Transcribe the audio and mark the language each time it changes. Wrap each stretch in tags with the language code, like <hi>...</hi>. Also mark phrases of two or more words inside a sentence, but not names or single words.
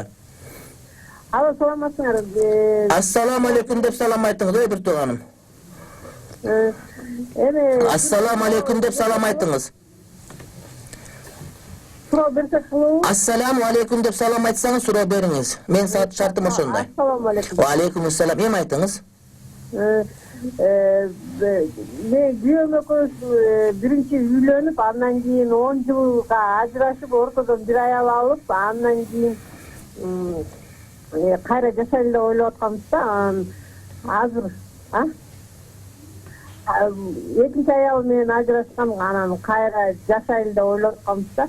<ky>Алло, саламатсыңар.</ky> <ar>السلام عليكم</ar> <ky>деп салам айтыңыз, ой бир тууганым.</ky> <ar>السلام عليكم</ar> <ky>деп салам айтыңыз. Суроо берсек болобу?</ky> <ar>السلام عليكم</ar> <ky>деп салам айтсаңыз, суроо бериңиз. Мен шартым ошондой.</ky> <ar>السلام عليكم. وعليكم السلام.</ar> <ky>Эми айтыңыз. Мен күйөөм экөөбүз биринчи үйлөнүп, андан кийин 10 жылга ажырашып, ортодон бир аял алып, андан кийин кайра жашайлы деп ойлоп атканбыз да. Азыр экинчи аял менен ажырашкан, анан кайра жашайлы деп ойлоп атканбыз да.</ky>